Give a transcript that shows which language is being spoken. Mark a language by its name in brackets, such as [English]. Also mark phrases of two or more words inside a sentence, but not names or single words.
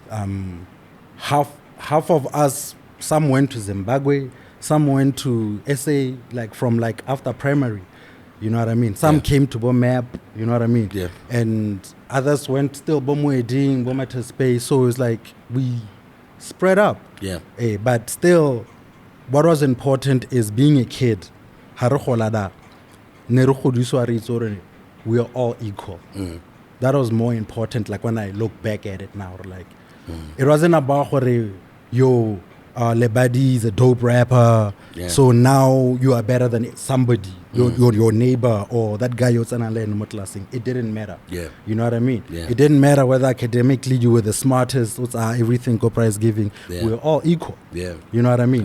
[English] Half of us, some went to Zimbabwe, some went to SA, like from like after primary, you know what I mean? Some came to Bomap, you know what I mean? And others went still Bomweding, Bomata Space. So it's like we spread up. But still, what was important is being a kid. [Tswana] ha re gola da ne re godiswa re itse gore [English] we are all equal. That was more important. Like when I look back at it now, like it wasn't about [Tswana] gore yo [English] Lebadi is a dope rapper, so now you are better than somebody, your neighbor or that guy you're saying. It didn't matter. You know what I mean? It didn't matter whether academically you were the smartest, everything prize giving. We're all equal. You know what I mean?